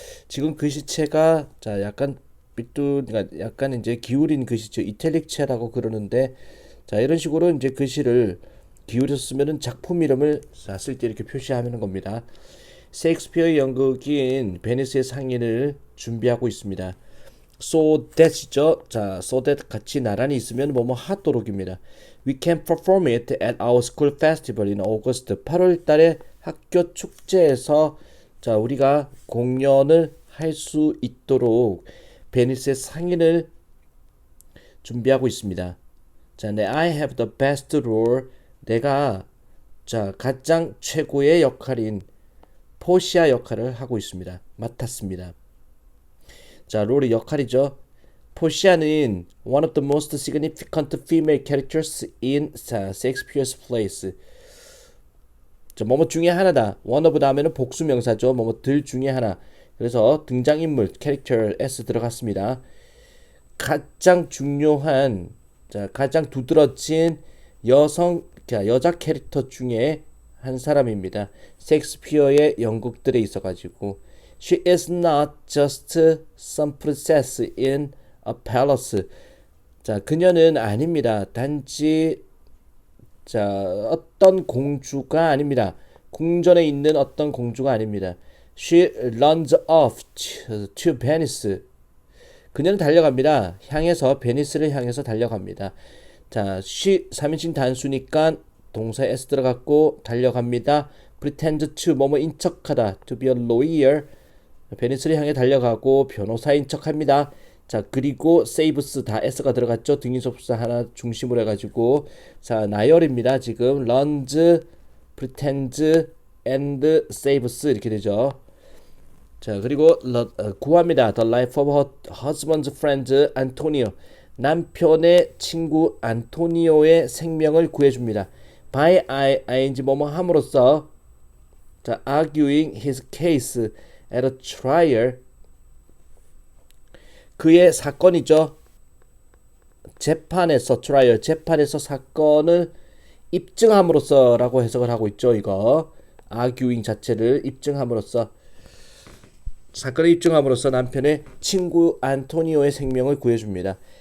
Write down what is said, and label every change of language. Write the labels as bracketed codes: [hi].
[ko] 지금 글씨체가 약간 그러니까 약간 이제 기울인 글씨체, 이탈릭체라고 그러는데, 자, 이런 식으로 이제 글씨를 기울여서 쓰면은 작품 이름을 쓸 때 이렇게 표시하는 겁니다. 셰익스피어의 연극인 베니스의 상인을 준비하고 있습니다. So that이죠. 자, [en] so that [ko] 같이 나란히 있으면 뭐뭐 하도록입니다. [en] We can perform it at our school festival in August. [ko] 8월 달에 학교 축제에서 자, 우리가 공연을 할 수 있도록 베니스의 상인을 준비하고 있습니다. 자, I have the best role. 내가 가장 최고의 역할인 포시아 역할을 하고 있습니다. 맡았습니다. 자, 롤의 역할이죠. [en] 포시아는 one of the most significant female characters in Shakespeare's plays. [ko] 자, 뭐뭐 중에 하나다. one of 다음에는 복수 명사죠. 뭐뭐들 중에 하나. 그래서 등장인물 character s 들어갔습니다. 가장 중요한 가장 두드러진 여자 캐릭터 중에 한 사람입니다. 셰익스피어의 연극들에 있어가지고 [en] She is not just some princess in a palace. [ko] 자, 그녀는 아닙니다. 단지 어떤 공주가 아닙니다. 궁전에 있는 어떤 공주가 아닙니다. [en] She runs off to Venice. [ko] 그녀는 달려갑니다. 베니스를 향해서 달려갑니다. 자, she 3인칭 단수니까 동사에 s 들어갔고 달려갑니다. [en] pretend to [ko] 뭐뭐인 척하다. [en] to be a lawyer. [ko] 베니스를 향해 달려가고 변호사인 척합니다. 자, 그리고 saves 다 s가 들어갔죠. 등인접수사 하나 중심으로 해가지고 자, 나열입니다. 지금 runs, pretends, and saves 이렇게 되죠. 자, 그리고 구합니다. [en] The life of her husband's friend Antonio. [ko] 남편의 친구 안토니오의 생명을 구해줍니다. [en] by ing [ko] 뭐뭐 함으로써 [en] 자, arguing his case at a trial. [ko] 그의 사건이죠. 재판에서 사건을 입증함으로써 라고 해석을 하고 있죠. 이거 arguing 자체를 입증함으로써, 사건을 입증함으로써 남편의 친구 안토니오의 생명을 구해줍니다.